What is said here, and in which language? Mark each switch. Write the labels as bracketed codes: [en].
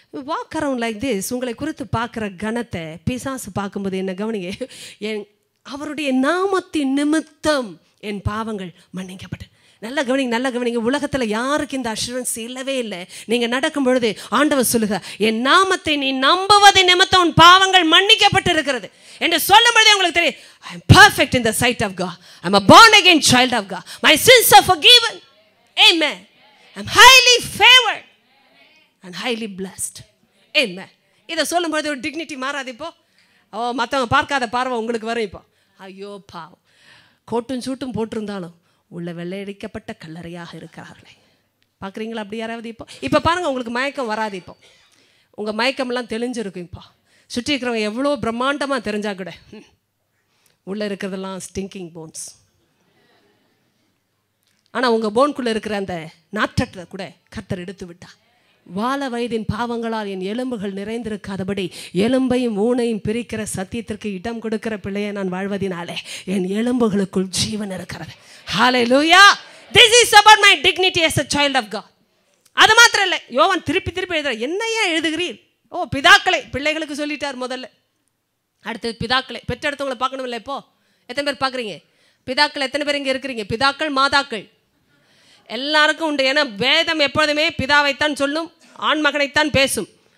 [en] Walk around like this. [ta] உங்களை குறித்து பார்க்குற கணத்தை பிசாசு பார்க்கும்போது என்ன கவனிங்க, அவருடைய நாமத்தின் நிமித்தம் என் பாவங்கள் மன்னிக்கப்பட்டு. நல்ல கவனிங்க, நல்ல கவனிங்க. உலகத்தில் யாருக்கு இந்த அஷூரன்ஸ் இல்லவே இல்லை. நீங்கள் நடக்கும் பொழுது ஆண்டவர் சொல்லுங்க, என் நாமத்தை நீ நம்புவதை நிமித்தம் உன் பாவங்கள் மன்னிக்கப்பட்டு இருக்கிறது என்று சொல்லும் பொழுதே உங்களுக்கு தெரியும், [en] I am perfect in the sight of God. I am a born again child of God. My sins are forgiven. Amen. I am highly favored and highly blessed. [ta] Amen. இதை சொல்லும் பொழுது ஒரு டிக்னிட்டி மாறாது. இப்போ மற்றவங்க பார்க்காத பார்வை உங்களுக்கு வரும். இப்போ ஐயோ பாவம், கோட்டும் சூட்டும் போட்டிருந்தாலும் உள்ள வெள்ளையடிக்கப்பட்ட கல்லறையாக இருக்கிறார்களே. பார்க்குறீங்களா அப்படி யாராவது? இப்போ பாருங்கள், உங்களுக்கு மயக்கம் வராது. இப்போ உங்கள் மயக்கம்லாம் தெளிஞ்சிருக்கும். இப்போ சுற்றி இருக்கிறவங்க எவ்வளோ பிரம்மாண்டமாக தெரிஞ்சா கூட உள்ளே இருக்கிறதெல்லாம் [en] Stinking bones. [ta] ஆனால் உங்கள் போன்குள்ளே இருக்கிற அந்த நாற்றத்தை கூட கர்த்தர் எடுத்து விட்டா. வால வயதின் பாவங்களால் என் எலும்புகள் நிறைந்திருக்காதபடி எலும்பையும் ஊனையும் பிரிக்கிற சத்தியத்திற்கு இடம் கொடுக்கிற பிள்ளையை நான் வாழ்வதினாலே என் எலும்புகளுக்குள் ஜீவன் இருக்கிறது. ஹல்லேலூயா. [en] This is about my dignity as a child of God. [ta] அது மாத்திரம் இல்லை, யோவான் திருப்பி திருப்பி எழுதுற, என்னையா எழுதுகிறீர்? ஓ, பிதாக்களை பிள்ளைகளுக்கு சொல்லிட்டார் முதல்ல. அடுத்தது பிதாக்களை பெற்றெடுத்தவங்களை பார்க்கணும் இல்லை? இப்போ எத்தனை பேர் பார்க்குறீங்க? பிதாக்கள் எத்தனை பேர் இங்கே இருக்கிறீங்க? பிதாக்கள் மாதாக்கள் எல்லாருக்கும் உண்டு. ஏன்னா வேதம் எப்பொழுதுமே பிதாவைத்தான் சொல்லும், ஆண் மகனைத்தான் பேசும்.